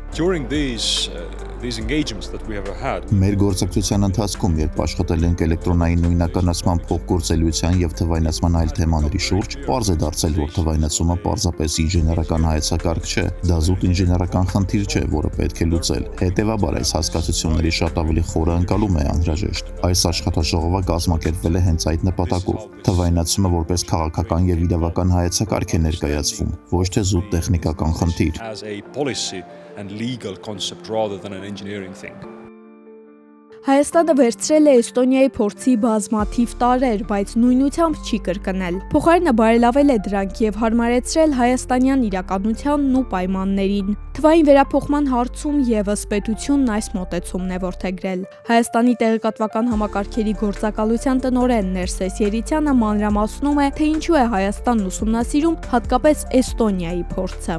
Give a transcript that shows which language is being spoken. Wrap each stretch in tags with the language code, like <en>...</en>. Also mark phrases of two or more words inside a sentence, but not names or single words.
<hy>Մեր գործակցության ընթացքում, երբ աշխատել ենք էլեկտրոնային նույնականացման փոխգործելիության եւ թվայնացման այլ թեմաների շուրջ, պարզ է դարձել, որ թվայնացումը պարզապես ինժեներական հայեցակարգ չէ, դա զուտ ինժեներական խնդիր չէ, որը պետք է լուծել։ Հետևաբար այս հասկացությունների շատ ավելի խորը ընկալում է անհրաժեշտ։ Այս աշխատաժողովը կազմակերպվել է հենց այդ նպատակով։ Թվայնացումը որպես քաղաքական եւ իրավական հայեցակարգ է ներկայացվում, ոչ թե զուտ տեխնիկական խնդիր։</hy> <en>And legal concept rather than an engineering thing.</en> <hy>Հայաստանը վերցրել է Էստոնիայի փորձի բազմաթիվ տարրեր, բայց նույնությամբ չի կրկնել։ Փոխարենը բարելավել է դրանք եւ հարմարեցրել հայաստանյան իրականությանն ու պայմաններին։ Թվային վերափոխման հարցում եւս պետությունն այս մոտեցումն է որդեգրել։ Հայաստանի տեղեկատվական համակարգերի գործակալության տնօրեն Ներսես Երիցյանը մանրամասնում է, թե ինչու է Հայաստանն ուսումնասիրում հատկապես Էստոնիայի փորձը։</hy>